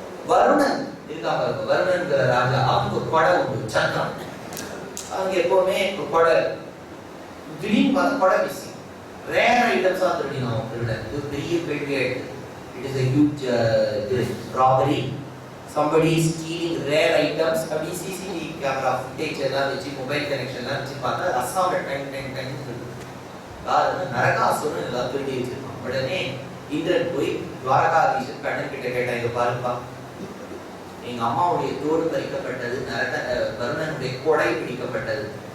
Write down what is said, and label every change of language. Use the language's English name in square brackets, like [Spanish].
[Tamil] வருணன் இருக்காங்க, வருணன்கிற ராஜா, அவனுக்கு ஒரு கொடை உண்டு, சக்கரம். அவங்க எப்பவுமே ஒரு கொடை, திடீர்னு பார்த்து கொடை மிஸ்ஸிங். ரேர் ஐட்டம்ஸா திருடினான் திருடன். இது பெரிய பெரிய [English] It is a huge robbery. Somebody is stealing rare items. [Tamil] அப்படி சிசிடிவி கேமரா ஃபுட்டேஜ் எல்லாம் வச்சு, மொபைல் கனெக்ஷன் எல்லாம் வச்சு பார்த்தா அசாம்ல டைம் காரணம் நரகாசுரன் எல்லாம் திருடி வச்சிருக்கான். உடனே இந்திரன் போய் துவாரகாதீசன் கண்ணன் கிட்ட கேட்டான், இங்க பாருப்பா, எங்க அம்மாவுடைய தோடு பறிக்கப்பட்டது, வருணனுடைய கொடை பிடிக்கப்பட்டது.